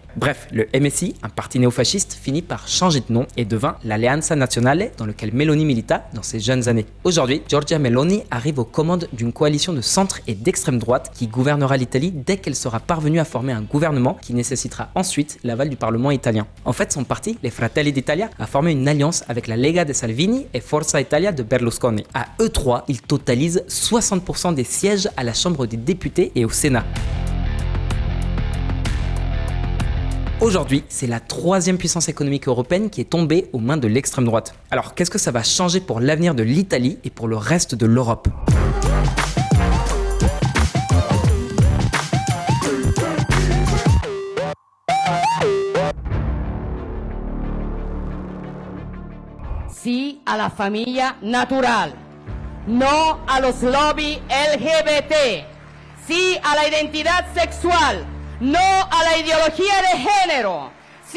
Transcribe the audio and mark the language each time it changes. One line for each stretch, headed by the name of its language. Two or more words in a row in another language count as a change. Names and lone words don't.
French: Bref, le MSI, un parti néofasciste, finit par changer de nom et devint l'Alleanza Nazionale dans lequel Meloni milita dans ses jeunes années. Aujourd'hui, Giorgia Meloni arrive aux commandes d'une coalition de centre et d'extrême droite qui gouvernera l'Italie dès qu'elle sera parvenue à former un gouvernement qui nécessitera ensuite l'aval du Parlement italien. En fait, son parti, les Fratelli d'Italia, a formé une alliance avec la Lega de Salvini et Forza Italia de Berlusconi. À eux trois, ils totalisent 60% des sièges à la Chambre des députés et au Sénat. Aujourd'hui, c'est la troisième puissance économique européenne qui est tombée aux mains de l'extrême droite. Alors, qu'est-ce que ça va changer pour l'avenir de l'Italie et pour le reste de l'Europe ?
Spanish: Sí a la familia natural, no a los lobbies LGBT, sí a la identidad sexual, no a la ideología de género, sí